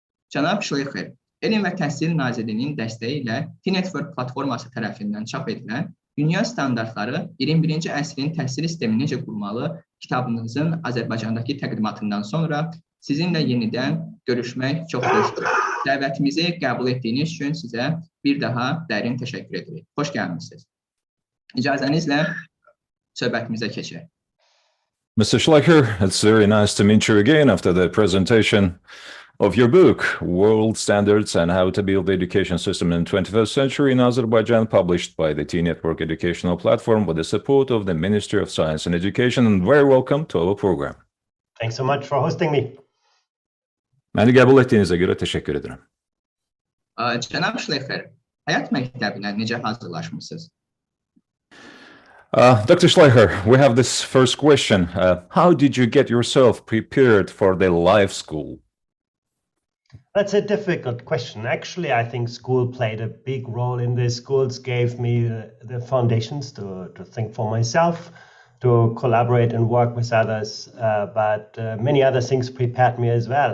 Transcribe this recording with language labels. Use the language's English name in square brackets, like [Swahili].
[Azerbaijani] Cənab Şleyxer, Elm və Təhsil Nazirliyinin dəstəyi ilə T-Network platforması tərəfindən çap edilən Dünya standartları 21-ci əsrin təhsil sistemi necə qurmalı kitabınızın Azərbaycandakı təqdimatından sonra sizinlə yenidən görüşmək çox xoşdur. Dəvətimizi qəbul etdiyiniz üçün sizə bir daha dərin təşəkkür edirik. Xoş gəlmişsiniz. İcazənizlə söhbətimizə keçək. [English] Mr. Şleyxer, it's very nice to meet you again after the presentation of your book, World Standards and How to Build the Education System in the 21st Century in Azerbaijan, published by the T-Network Educational Platform with the support of the Ministry of Science and Education, and very welcome to our program. Thanks so much for hosting me. [Azerbaijani] Məni qəbul etdiyinizə görə təşəkkür edirəm. Cənab Şleyxer, həyat məktəbinə necə hazırlaşmışsınız? [English] Dr. Şleyxer, we have this first question. How did you get yourself prepared for the life school? That's a difficult question. Actually, I think school played a big role in this. Schools gave me the foundations to think for myself, to collaborate and work with others, but many other things prepared me as well.